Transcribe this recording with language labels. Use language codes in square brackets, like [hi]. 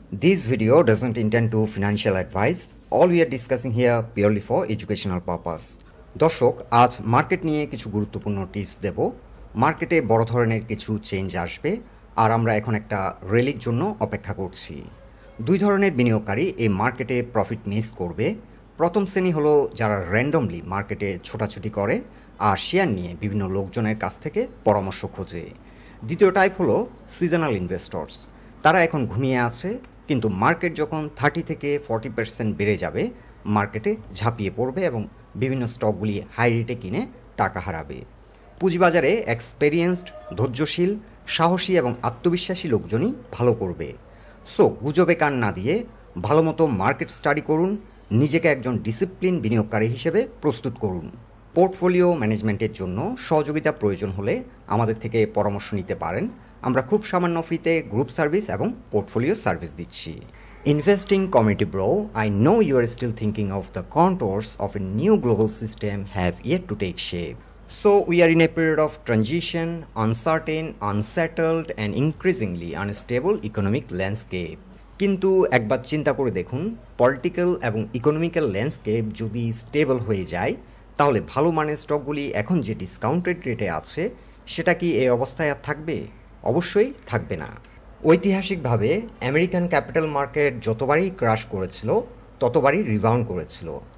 [en] This video doesn't intend to financial advice. All we are discussing here purely for educational purpose. [bn] দর্শক, আজ market নিয়ে কিছু গুরুত্বপূর্ণ tips দেব। মার্কেটে বড় ধরনের কিছু চেঞ্জ আসবে আর আমরা এখন একটা র্যালির জন্য অপেক্ষা করছি। দুই ধরনের বিনিয়োগকারী এই মার্কেটে প্রফিট মিস করবে। প্রথম শ্রেণী হলো যারা র্যান্ডমলি মার্কেটে ছোটাছুটি করে আর শেয়ার নিয়ে বিভিন্ন লোকজনের কাছ থেকে পরামর্শ খোঁজে। দ্বিতীয় টাইপ হলো সিজনাল ইনভেস্টর্স। তারা এখন ঘুমিয়ে আছে, কিন্তু মার্কেট যখন 30 থেকে 40% বেড়ে যাবে মার্কেটে ঝাঁপিয়ে পড়বে এবং বিভিন্ন স্টকগুলি হাই রেটে কিনে টাকা হারাবে। পুঁজিবাজারে এক্সপেরিয়েন্সড, ধৈর্যশীল, সাহসী এবং আত্মবিশ্বাসী লোকজনই ভালো করবে। সো গুজবে কান না দিয়ে ভালোমতো মার্কেট স্টাডি করুন, নিজেকে একজন ডিসিপ্লিন বিনিয়োগকারী হিসেবে প্রস্তুত করুন। পোর্টফোলিও ম্যানেজমেন্টের জন্য সহযোগিতা প্রয়োজন হলে আমাদের থেকে পরামর্শ নিতে পারেন। আমরা খুব সামান্য ফিতে গ্রুপ সার্ভিস এবং পোর্টফোলিও সার্ভিস দিচ্ছি। [en] Investing community bro, I know you are still thinking of the contours of a new global system have yet to take shape. So we are in a period of transition, uncertain, unsettled and increasingly unstable economic landscape. [bn] কিন্তু একবার চিন্তা করে দেখুন, political এবং economical landscape যদি stable হয়ে যায় তাহলে ভালো মানের স্টকগুলি এখন যে ডিসকাউন্টেড রেটে আছে সেটা কি এই অবস্থায় আর থাকবে? অবশ্যই থাকবে না। ঐতিহাসিকভাবে আমেরিকান ক্যাপিটাল মার্কেট যতবারই ক্রাশ করেছিল ততবারই রিবাউন্ড করেছিল।